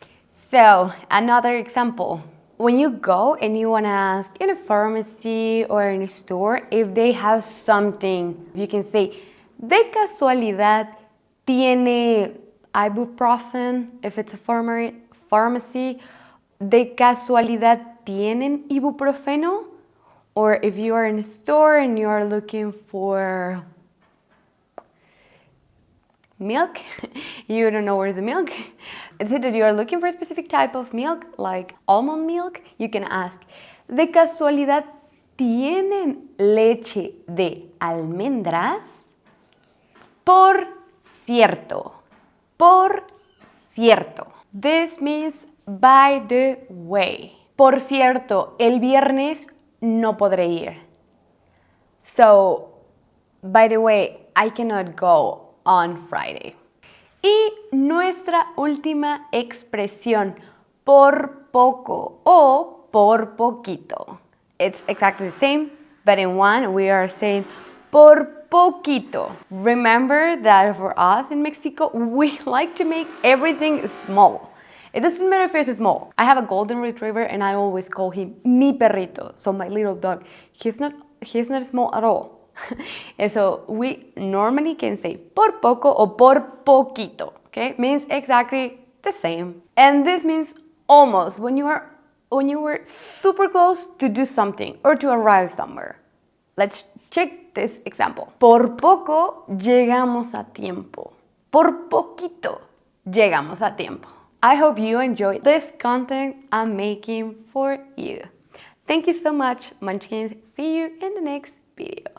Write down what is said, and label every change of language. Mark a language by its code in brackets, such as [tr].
[en] So, another example. When you go and you want to ask in a pharmacy or in a store if they have something, you can say, [es] de casualidad, tiene ibuprofen, [en] if it's a pharmacy, [es] de casualidad, tienen ibuprofeno? [en] Or if you are in a store and you are looking for milk, you don't know where's the milk. Is it that you are looking for a specific type of milk, like almond milk? You can ask, [es] ¿de casualidad tienen leche de almendras? Por cierto. Por cierto. [en] This means by the way. [es] Por cierto, el viernes no podré ir. [en] So, by the way, I cannot go on Friday. [es] Y nuestra última expresión, por poco o por poquito. [en] It's exactly the same, but in one we are saying por poquito. Remember that for us in Mexico, we like to make everything small. It doesn't matter if it's small. I have a golden retriever and I always call him mi perrito, so my little dog. He's not small at all. And so we normally can say por poco or por poquito, okay? Means exactly the same. And this means almost, when you were super close to do something or to arrive somewhere. Let's check this example. [es] Por poco llegamos a tiempo. Por poquito llegamos a tiempo. [en] I hope you enjoyed this content I'm making for you. Thank you so much, Munchkins. See you in the next video.